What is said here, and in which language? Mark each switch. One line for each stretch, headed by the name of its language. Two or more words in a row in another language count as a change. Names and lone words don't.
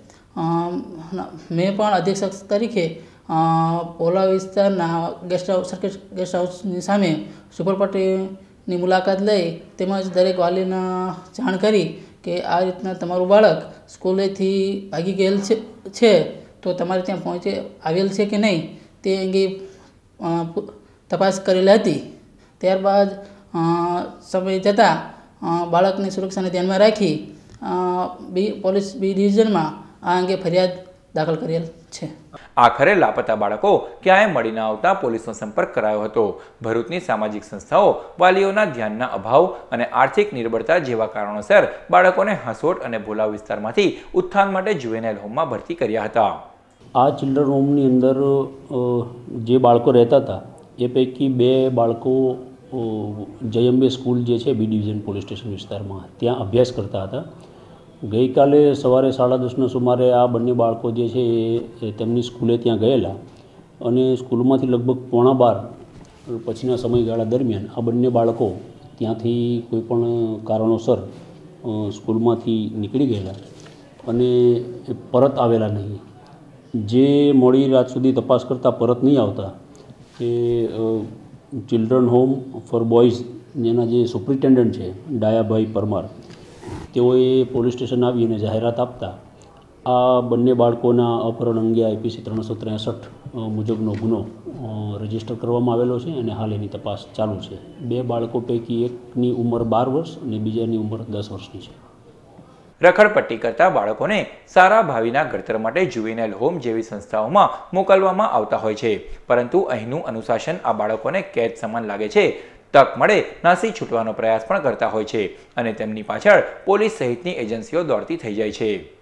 Gujarati: મેં પણ અધિક્ષક તરીકે પોલા વિસ્તારના ગેસ્ટ હાઉસની સામે સુપરપટ્ટીની મુલાકાત લઈ તેમજ દરેક વાલીને જાણ કરી કે આ રીતના તમારું બાળક સ્કૂલેથી ભાગી ગયેલ છે તો તમારે ત્યાં આવેલ છે કે નહીં તે અંગે તપાસ કરેલી હતી। ત્યારબાદ સમય જતાં બાળકની સુરક્ષાને ધ્યાનમાં રાખી પોલીસ બી ડિવિઝનમાં આ અંગે ફરિયાદ દાખલ કરેલ છે। આખરે લાપતા બાળકો ક્યાંય મળી ન આવતા પોલીસનો સંપર્ક કરાયો હતો। ભરૂચની સામાજિક સંસ્થાઓ વાલીઓના ધ્યાનના અભાવ અને આર્થિક નિર્બળતા જેવા કારણોસર બાળકોને હાસોટ અને ભોલા વિસ્તારમાંથી ઉત્થાન માટે જુવેનાઇલ હોમમાં ભરતી કર્યા હતા। આ ચિલ્ડ્રન હોમની અંદર જે બાળકો રહતા થા એ પૈકી 2 બાળકો જય અંબે સ્કૂલ જે છે બી ડિવિઝન પોલીસ સ્ટેશન વિસ્તારમાં ત્યાં અભ્યાસ કરતા હતા। ગઈ કાલે સવારે 10:30 સુમારે આ બંને બાળકો જે છે તેમની સ્કૂલે ત્યાં ગયેલા અને સ્કૂલમાંથી લગભગ 11:15 પછીના સમયગાળા દરમિયાન આ બંને બાળકો ત્યાંથી કોઈપણ કારણોસર સ્કૂલમાંથી નીકળી ગયેલા અને પરત આવેલા નહીં। જે મોડી રાત સુધી તપાસ કરતા પરત નહીં આવતા એ ચિલ્ડ્રન હોમ ફોર બોય્ઝ જેના જે સુપ્રિટેન્ડન્ટ હૈ ડાયાભાઈ પરમાર તેઓએ પોલીસ સ્ટેશન આવીને જાહેરાત આપતા આ બંને બાળકોના અપહરણ અંગે IPC 363 મુજબનો ગુનો રજિસ્ટર કરવામાં આવેલો છે અને હાલ એની તપાસ ચાલુ છે। 2 બાળકો પૈકી એકની ઉંમર 12 વર્ષ અને બીજાની ઉંમર 10 વર્ષની છે। રખડપટ્ટી કરતા બાળકોને સારા ભાવીના ઘડતર માટે જુવેનાઇલ હોમ જેવી સંસ્થાઓમાં મોકલવામાં આવતા હોય છે, પરંતુ અહીંનું અનુશાસન આ બાળકોને કેદ સમાન લાગે છે। તક મળે નાસી છૂટવાનો પ્રયાસ પણ કરતા હોય છે અને તેમની પાછળ પોલીસ સહિતની એજન્સીઓ દોડતી થઈ જાય છે।